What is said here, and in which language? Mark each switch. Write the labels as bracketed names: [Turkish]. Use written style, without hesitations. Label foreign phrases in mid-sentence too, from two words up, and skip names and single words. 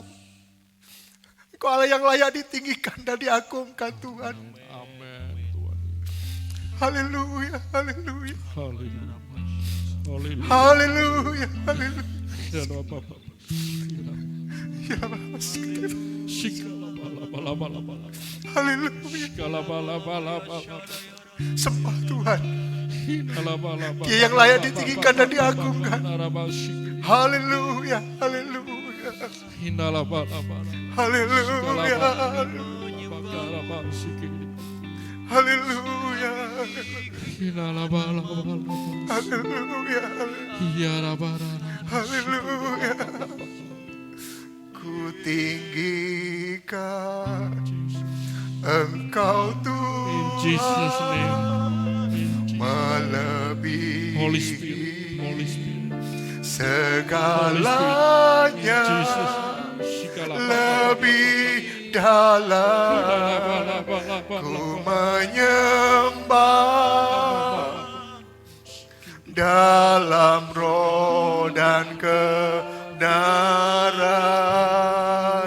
[Indonesian] Engkau Allah yang layak ditinggikan dan diagungkan Tuhan. Amin Tuhan. Haleluya, haleluya, Haleluya. Haleluya. haleluya, haleluya. Ya Bapak. Ya Bapa, Shikala bala bala bala. haleluya. Shikala bala bala bala. Sembah Tuhan, Hinala bala bala. Dia yang layak ditinggikan dan diagungkan. Narabashik. Haleluya, haleluya, Hinala bala bala. haleluya, Bakarabashik. haleluya, Hinala bala bala. haleluya, Yara bara. haleluya. Ku tinggikan Engkau [English] In Jesus' [Indonesian] Tuhan, [English] name. In Jesus' [Indonesian] melebihi [English] Holy Spirit. Holy Spirit. [Indonesian] segalanya, Jesus. Shikala bala. lebih dalam ku menyembah dalam roh dan kebenaran.